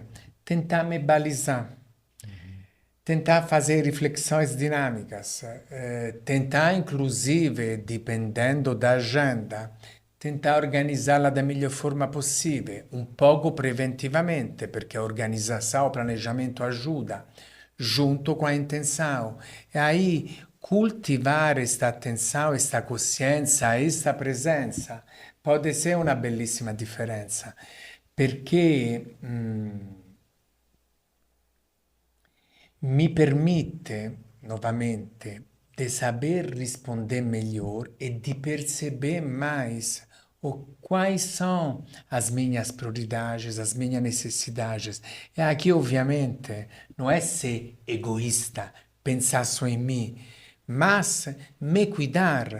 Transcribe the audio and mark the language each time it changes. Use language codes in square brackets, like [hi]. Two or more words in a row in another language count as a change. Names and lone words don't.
[pt] Tentar me balizar, tentar fazer reflexões dinâmicas, tentar, inclusive, dependendo da agenda, tentar organizzarla da melhor forma possível, um pouco preventivamente, perché a organizzação, o planejamento ajuda, junto com a intenção. E aí, cultivar esta atenção, esta consciência, esta presença, pode ser uma [it] bellissima differenza, perché mi permette, [pt] novamente, de saber responder melhor e de perceber mais quais são as minhas prioridades, as minhas necessidades. E aqui, obviamente, não é ser egoísta, pensar só em mim, mas me cuidar.